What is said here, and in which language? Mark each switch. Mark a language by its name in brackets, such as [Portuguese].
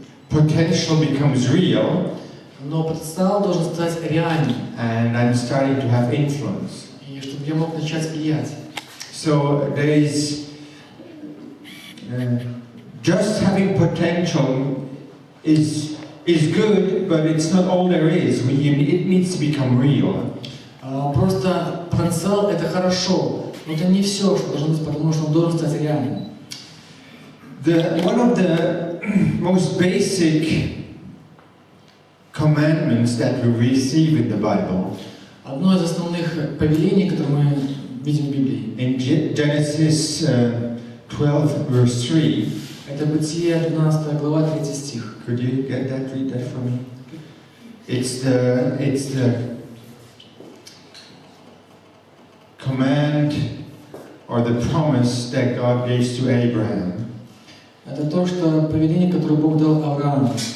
[English] Potential becomes real. [Russian] Но потенциал должен стать реальным. [English] And I'm starting to have influence. [Russian] И чтобы я мог начать влиять. [English] So there is just having potential is good, but it's not all there is. It needs to become real. [Russian] Просто потенциал это хорошо, но это не все, что должно быть, потому что он должен стать реальным. [English] One of the most basic commandments that we receive in the Bible. [Russian] Одно из основных повелений, которые мы видим в Библии. [English] In Genesis 12, verse 3. [Russian] Это Бытие 12 глава 3 стих. [English] Could you read that for me? It's the command or the promise that God gives to Abraham. [Russian] Это то, что повеление, которое Бог дал Аврааму.